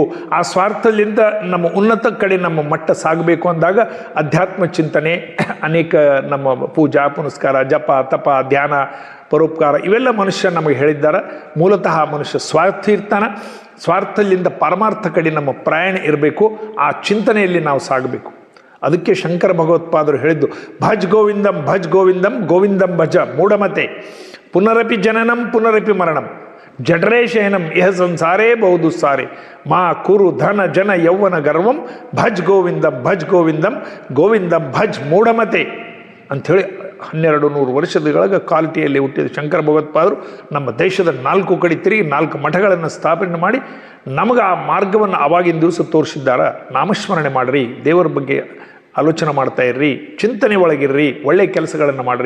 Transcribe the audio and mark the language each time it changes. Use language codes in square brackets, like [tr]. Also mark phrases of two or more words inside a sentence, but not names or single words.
[kn] ಆ ಸ್ವಾರ್ಥದಿಂದ ನಮ್ಮ ಉನ್ನತ ಕಡೆ ನಮ್ಮ ಮಟ್ಟ ಸಾಗಬೇಕು ಅಂದಾಗ ಅಧ್ಯಾತ್ಮ ಚಿಂತನೆ, ಅನೇಕ ನಮ್ಮ ಪೂಜಾ ಪುನಸ್ಕಾರ, ಜಪ ತಪ, ಧ್ಯಾನ, ಪರೋಪಕಾರ ಇವೆಲ್ಲ ಮನುಷ್ಯ ನಮಗೆ ಹೇಳಿದ್ದಾರೆ. ಮೂಲತಃ ಮನುಷ್ಯ ಸ್ವಾರ್ಥಿ ಇರ್ತಾನೆ. ಸ್ವಾರ್ಥದಿಂದ ಪರಮಾರ್ಥ ಕಡೆ ನಮ್ಮ ಪ್ರಯಾಣ ಇರಬೇಕು. ಆ ಚಿಂತನೆಯಲ್ಲಿ ನಾವು ಸಾಗಬೇಕು. ಅದಕ್ಕೆ ಶಂಕರ ಭಗವತ್ಪಾದರು ಹೇಳಿದ್ದು, [sa] ಭಜ್ ಗೋವಿಂದಂ ಭಜ್ ಗೋವಿಂದಂ ಗೋವಿಂದಂ ಭಜ ಮೂಢಮತೆ ಪುನರಪಿ ಜನನಂ ಪುನರಪಿ ಮರಣಂ ಜಠರೇಶಯನಂ ಇಹ ಸಂಸಾರೇ ಬಹುದು ಸಾರೆ ಮಾ ಕುರು ಧನ ಜನ ಯೌವನ ಗರ್ವಂ ಭಜ್ ಗೋವಿಂದಂ ಭಜ್ ಗೋವಿಂದಂ ಗೋವಿಂದಂ ಭಜ್ ಮೂಢಮತೆ [kn] ಅಂಥೇಳಿ 1200 ವರ್ಷದೊಳಗೆ ಕ್ವಾಲಿಟಿಯಲ್ಲಿ ಹುಟ್ಟಿದ ಶಂಕರ ಭಗವತ್ಪಾದರು ನಮ್ಮ ದೇಶದ 4 ಕಡೆ ತಿರುಗಿ 4 ಮಠಗಳನ್ನು ಸ್ಥಾಪನೆ ಮಾಡಿ ನಮಗೆ ಆ ಮಾರ್ಗವನ್ನು ಆವಾಗಿನ ದಿವಸ ತೋರಿಸಿದ್ದಾರೆ. ನಾಮಸ್ಮರಣೆ ಮಾಡಿರಿ, ದೇವರ ಬಗ್ಗೆ ಆಲೋಚನೆ ಮಾಡ್ತಾ ಇರ್ರಿ, ಚಿಂತನೆ ಒಳಗಿರ್ರಿ, ಒಳ್ಳೆ ಕೆಲಸಗಳನ್ನು ಮಾಡಿರಿ.